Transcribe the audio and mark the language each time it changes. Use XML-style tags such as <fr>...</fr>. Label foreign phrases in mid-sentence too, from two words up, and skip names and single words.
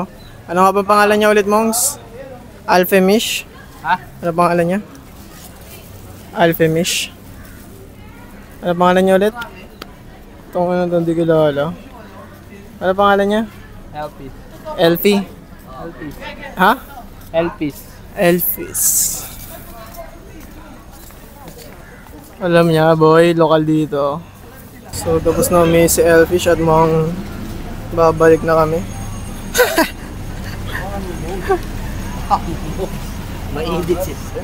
<tl>Ano nga ba pangalan niya ulit, Mongs? Alphemish? Ha? Ano pangalan niya? Alphemish. Ano pangalan niya ulit? Itong ano doon, di kilala. Ano pangalan niya? Elpis. Elfie. Elpis. Ha? Elpis. Elfis. Alam niya, boy, lokal dito. So tapos na may si Elfish at mukhang babalik na kami. Mainit sis.</tl>